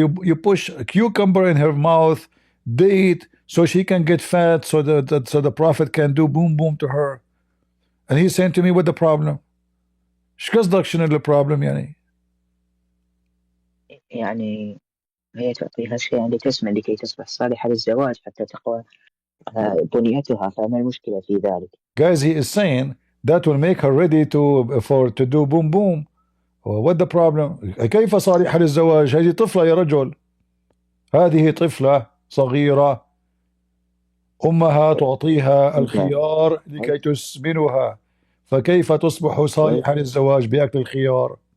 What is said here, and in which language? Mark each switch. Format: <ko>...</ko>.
<en>You push a cucumber in her mouth, date, so she can get fat, so the Prophet can do boom boom to her. And he's saying to me, what the problem?</en> <ar>ايش قصدك شنو البروبلم يعني؟ يعني هي تعطيها شيئا لتسمن لكي تصبح صالحة للزواج حتى تقوى بنيتها، فما المشكلة في ذلك؟</ar> <en>Guys, he is saying that will make her ready to do boom boom. What the problem?</en> <ar>كيف صالحة للزواج؟ هذه طفلة يا رجل. هذه طفلة صغيرة، أمها تعطيها الخيار لكي تسمنها، فكيف تصبح صالحة للزواج بأكل الخيار؟</ar>